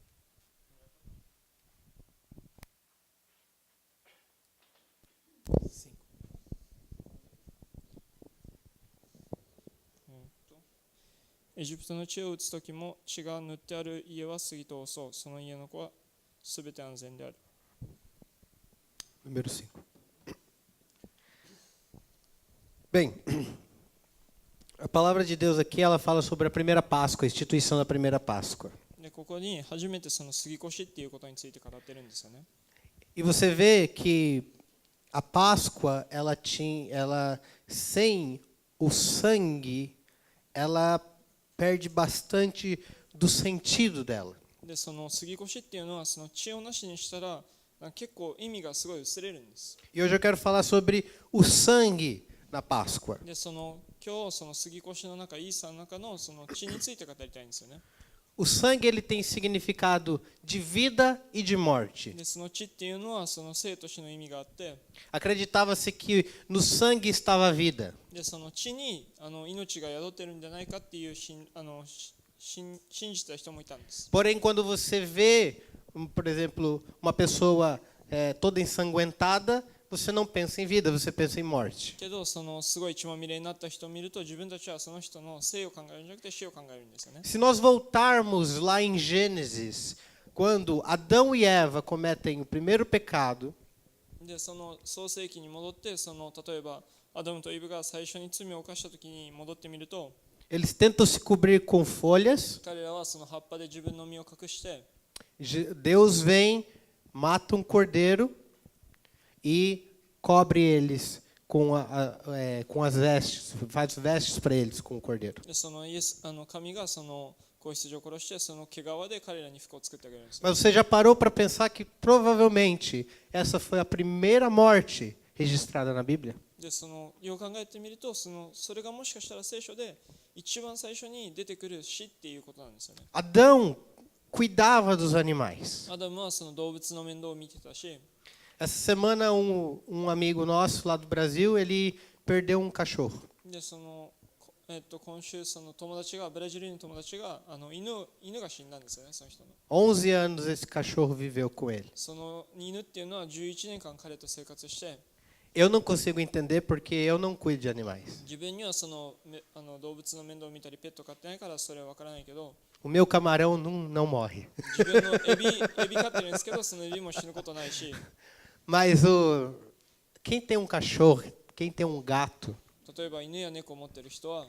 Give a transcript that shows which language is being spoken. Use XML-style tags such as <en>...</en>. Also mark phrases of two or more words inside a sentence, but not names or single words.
<ja>エジプトの地を打つときも血が塗ってある家は過ぎ通そう。その家の子はすべて安全である。</ja> <pt>Número 5. Bem, a palavra de Deus aqui ela fala sobre a primeira Páscoa, a instituição da primeira Páscoa.</pt> <ja>でここに初めてその杉越っていうことについて語ってるんですよね。</ja> <pt>E você vê que a Páscoa ela sem o sangue ela perde bastante do sentido dela.</pt> <ja>でその杉越っていうのはその血をなしにしたら結構意味がすごい薄れるんです。</ja> <pt>E hoje eu quero falar sobre o sangue na Páscoa.</pt> <ja>で今日その杉越の中、イーサーの中のその血について語りたいんですよね。</ja> <pt>O sangue ele tem significado de vida e de morte.</pt> <ja>でその血っていうのはその生と死の意味があって、</ja> <pt>Acreditava-se que no sangue estava a vida.</pt> <ja>でその血に命が宿ってるんじゃないかっていう信じた人もいたんです。</ja> <pt>Porém, quando você vê, por exemplo, uma pessoa toda ensanguentada, você não pensa em vida, você pensa em morte.</pt> <ja>けどそのすごい血まみれになった人を見ると、自分たちはその人の生を考えるんじゃなくて死を考えるんですよね。</ja> <pt>Se nós voltarmos lá em Gênesis, quando Adão e Eva cometem o primeiro pecado,</pt> <ja>でその創世記に戻って、例えばアダムとイブが最初に罪を犯した時に戻ってみると、</ja> <pt>eles tentam se cobrir com folhas.</pt> <ja>彼らはその葉っぱで自分の身を隠して、</ja> <pt>Deus vem, mata um cordeiro e cobre eles com as vestes, faz vestes para eles com o cordeiro.</pt> <ja>でその神がその子羊を殺して、その毛皮で彼らに服を作ってあげるんですよ。</ja> <pt>Mas você já parou para pensar que provavelmente essa foi a primeira morte registrada na Bíblia?</pt> <ja>でよう考えてみると、それがもしかしたら聖書で一番最初に出てくる死っていうことなんですよね。</ja> <pt>Adão cuidava dos animais.</pt> <ja>アダムはその動物の面倒を見てたし、</ja> <pt>Essa semana um amigo nosso lá do Brasil, ele perdeu um cachorro.</pt> <ja>で今週そのブラジルの友達が犬が死んだんですよね、その人の。</ja> <pt>11 anos esse cachorro viveu com ele.</pt> <ja>その犬っていうのは11年間彼と生活して、</ja> <pt>Eu não consigo entender porque eu não cuido de animais.</pt> <ja>自分には動物の面倒を見たりペット飼ってないからそれは分からないけど、</ja> <pt>O meu camarão não morre.</pt> <ja>自分のエビ飼ってるんですけど、そのエビも死ぬことないし、</ja> <pt>Mas quem tem um cachorro, quem tem um gato,</pt> <ja>例えば犬や猫を持ってる人は</ja>